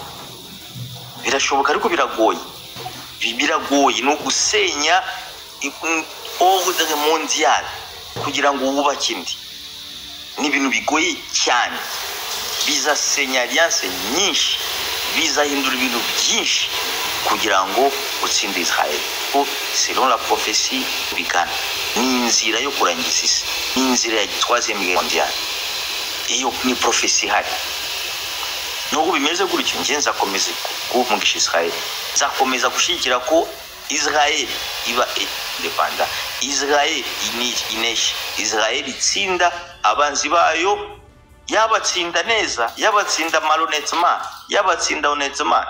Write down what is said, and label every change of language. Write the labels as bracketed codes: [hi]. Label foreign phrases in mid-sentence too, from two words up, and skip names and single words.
[rw] Birashoboka ariko biragoye. No gusenya [fr] ordre mondial [rw] kugira ngo wubake indi. Ni ibintu bigoye cyane. Bizasenya alliance nyinshi, bizahindura ibintu byinshi kugira ngo utsinde Israel. Ko [fr] selon la prophétie [rw] bigana ni inzira yo kurangiza isi, ni inzira ya [fr] 3e guerre mondiale. [rw] Iyo ni prophétie hari. Nubwo bimeze gutyo, nje nzakomeza kuvugisha Israel, nzakomeza gushikira ko Israel iba independent, Israel inesha, Israel itsinda abanzi bayo, yabatsinda neza, yabatsinda malhonnêtement, yabatsinda honnêtement.